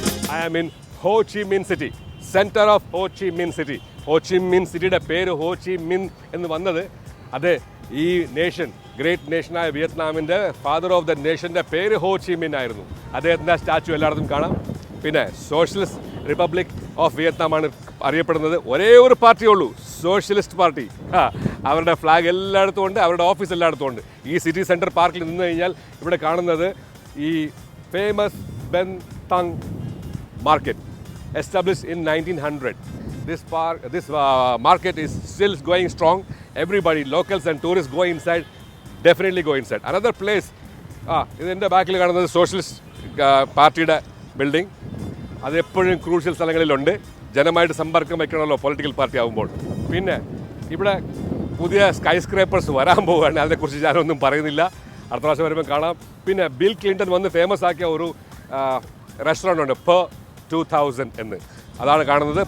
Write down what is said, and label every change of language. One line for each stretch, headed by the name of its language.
English: I am in Ho Chi Minh City, center of Ho Chi Minh City.
Malayalam: ഹോ ചി മിൻ സിറ്റിയുടെ പേര് ഹോ ചി മിൻ എന്ന് വന്നത്, അതെ, ഈ nation, great നേഷനായ വിയറ്റ്നാമിൻ്റെ father of the നേഷൻ്റെ പേര് ഹോ ചി മിൻ ആയിരുന്നു. അദ്ദേഹത്തിൻ്റെ സ്റ്റാച്ചു എല്ലായിടത്തും കാണാം. പിന്നെ സോഷ്യലിസ്റ്റ് റിപ്പബ്ലിക് ഓഫ് വിയറ്റ്നാമാണ് അറിയപ്പെടുന്നത്. ഒരേ ഒരു പാർട്ടിയേ ഉള്ളൂ, സോഷ്യലിസ്റ്റ് പാർട്ടി. അവരുടെ ഫ്ലാഗ് എല്ലായിടത്തും ഉണ്ട്, അവരുടെ ഓഫീസ് എല്ലായിടത്തും ഉണ്ട്. ഈ സിറ്റി സെൻറ്റർ പാർക്കിൽ നിന്ന് കഴിഞ്ഞാൽ ഇവിടെ കാണുന്നത് ഈ famous Ben തങ് market,
English: established in 1900. This market is still going strong. Everybody, locals and tourists go inside, definitely go inside. Another place,
Malayalam: ഇതിൻ്റെ ബാക്കിൽ കാണുന്നത് സോഷ്യലിസ്റ്റ് പാർട്ടിയുടെ ബിൽഡിംഗ്. അത് എപ്പോഴും ക്രൂഷ്യൽ സ്ഥലങ്ങളിലുണ്ട്. ജനമായിട്ട് സമ്പർക്കം വയ്ക്കണമല്ലോ പൊളിറ്റിക്കൽ പാർട്ടി ആകുമ്പോൾ. പിന്നെ ഇവിടെ പുതിയ സ്കൈ സ്ക്രേപ്പേഴ്സ് വരാൻ പോവുകയാണ്. അതിനെക്കുറിച്ച് ഞാനൊന്നും പറയുന്നില്ല, അടുത്ത പ്രാവശ്യം വരുമ്പോൾ കാണാം. പിന്നെ ബിൽ ക്ലിൻറ്റൺ വന്ന് ഫേമസ് ആക്കിയ ഒരു റെസ്റ്റോറൻ്റ് ഉണ്ട്, പോ 2000 എന്ന്. അതാണ് കാണുന്നത്.